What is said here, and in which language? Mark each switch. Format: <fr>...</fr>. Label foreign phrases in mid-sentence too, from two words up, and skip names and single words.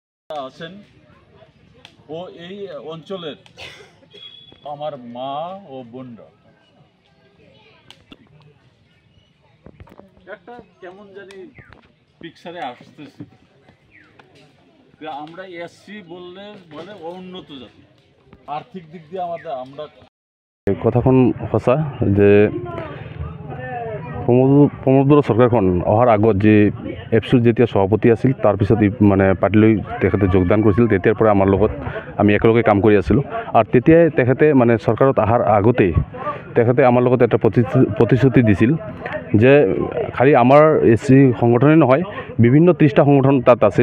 <bn>আছেন ও এই অঞ্চলের আমার মা ও বোনরা একটা কেমন জানি পিকচারে আসতেছি আমরা এসসি বললে বলে উন্নত জাতি আর্থিক দিক দিয়ে আমরা</bn> <as>কথাখন সঁচা যে প্ৰমোদ বড়ো চৰকাৰখন অহাৰ আগত যে এপছুৰ যেতিয়া সভাপতি আছিল তাৰপিছত মানে পাৰ্টিলৈ তেখেতে যোগদান কৰিছিল তেতিয়াৰ পৰা আমাৰ লগত আমি একেলগে কাম কৰি আছিলোঁ আৰু তেতিয়াই তেখেতে মানে চৰকাৰত অহাৰ আগতেই তেখেতে আমাৰ লগত এটা প্ৰতিশ্ৰুতি দিছিল যে খালি আমাৰ এছচি সংগঠনেই নহয় বিভিন্ন 30টা সংগঠন তাত আছিল</as>